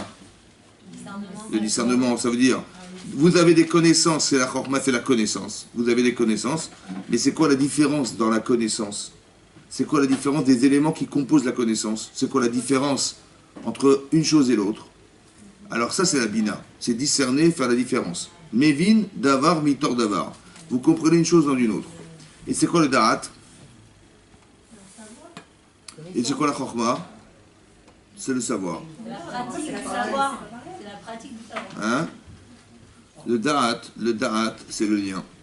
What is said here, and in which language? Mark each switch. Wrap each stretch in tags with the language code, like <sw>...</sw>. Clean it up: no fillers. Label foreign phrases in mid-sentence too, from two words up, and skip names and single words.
<fr>Le discernement, ça veut dire, vous avez des connaissances, c'est la chorma, c'est la connaissance. Vous avez des connaissances, mais c'est quoi la différence dans la connaissance? C'est quoi la différence des éléments qui composent la connaissance? C'est quoi la différence entre une chose et l'autre? Alors ça, c'est la bina. C'est discerner, faire la différence.</fr> <he>מבין, דבר, מתוך, דבר.</he> <fr>Vous comprenez une chose dans une autre. Et c'est quoi le da'at? Et c'est quoi la chorma? C'est le savoir. C'est la pratique du savoir. C'est la pratique du savoir. Hein? Le da'at, c'est le lien.</fr>